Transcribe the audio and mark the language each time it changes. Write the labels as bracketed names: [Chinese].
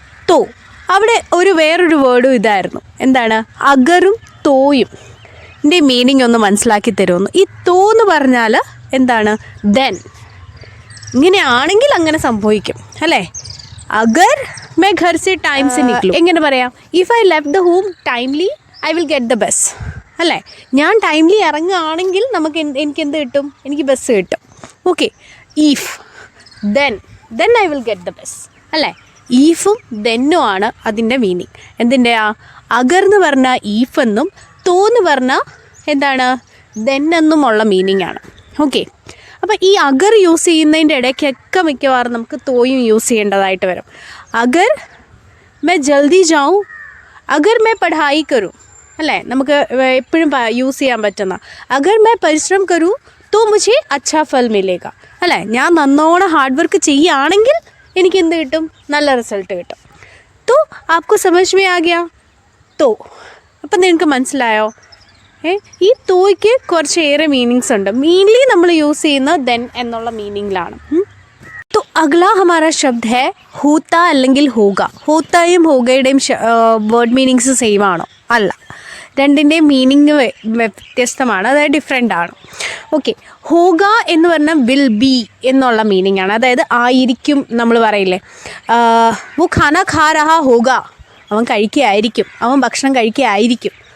[Malayalam] तो അവിടെ വേറൊരു വേർഡും ഇതായിരുന്നു. എന്താണ്? അഗറും തോയും ൻ്റെ മീനിങ് ഒന്ന് മനസ്സിലാക്കി തരുമെന്ന്. ഈ തോ എന്ന് പറഞ്ഞാൽ എന്താണ്? ദെൻ, ഇങ്ങനെയാണെങ്കിൽ അങ്ങനെ സംഭവിക്കും അല്ലേ? [Hindi] അഗർ मैं घर से टाइम से निकलूँ [Malayalam] എങ്ങനെ പറയാം? [English] If I left the home timely I will get the bus അല്ലേ? [Malayalam] ഞാൻ ടൈംലി ഇറങ്ങുകയാണെങ്കിൽ എനിക്ക് എന്ത് കിട്ടും? എനിക്ക് ബസ് കിട്ടും. [English] Okay, if then I will get the bus അല്ലേ? [Malayalam] ഈഫും ദെന്നും ആണ് അതിൻ്റെ മീനിങ്. എന്തിൻ്റെ? അഗർ എന്ന് പറഞ്ഞാൽ ഈഫ് എന്നും തോ എന്ന് പറഞ്ഞാൽ എന്താണ്? ദെൻ എന്നുമുള്ള മീനിങ് ആണ്. ഓക്കെ, അപ്പോൾ ഈ അഗർ യൂസ് ചെയ്യുന്നതിൻ്റെ ഇടയ്ക്കൊക്കെ മിക്കവാറും നമുക്ക് തോയും യൂസ് ചെയ്യേണ്ടതായിട്ട് വരും. [Hindi] അഗർ मैं जल्दी जाऊँ, अगर मैं पढ़ाई करूँ അല്ലേ? [Malayalam] നമുക്ക് എപ്പോഴും യൂസ് ചെയ്യാൻ പറ്റുന്ന [Hindi] അഗർ मैं പരിശ്രമം करूँ तो मुझे अच्छा फल मिलेगा അല്ലേ? [Malayalam] ഞാൻ നന്നോണം ഹാർഡ് വർക്ക് ചെയ്യുകയാണെങ്കിൽ എനിക്ക് എന്ത് കിട്ടും? നല്ല റിസൾട്ട് കിട്ടും. [Hindi] तो आपको समझ में आ गया? [Malayalam] तो അപ്പം നിങ്ങൾക്ക് മനസ്സിലായോ? ഈ തോയ്ക്ക് കുറച്ചേറെ മീനിങ്സ് ഉണ്ട്. മെയിൻലി നമ്മൾ യൂസ് ചെയ്യുന്ന ദെൻ എന്നുള്ള മീനിങ്ങിലാണ്. [Hindi] तो अगला हमारा शब्द है होता അല്ലെങ്കിൽ होगा. [Malayalam] होताയും होगയുടെയും വേർഡ് മീനിങ്സ് സെയിം ആണോ? അല്ല, രണ്ടിൻ്റെയും മീനിങ് വ്യത്യസ്തമാണ്, അതായത് ഡിഫറെൻ്റ് ആണ്. ഓക്കെ, ഹോഗ എന്ന് പറഞ്ഞാൽ [English] will be [Malayalam] എന്നുള്ള മീനിങ് ആണ്. അതായത് ആയിരിക്കും നമ്മൾ പറയില്ലേ, [Hindi] वो खाना खा रहा होगा, [Malayalam] അവൻ കഴിക്കുകയായിരിക്കും, അവൻ ഭക്ഷണം കഴിക്കുകയായിരിക്കും.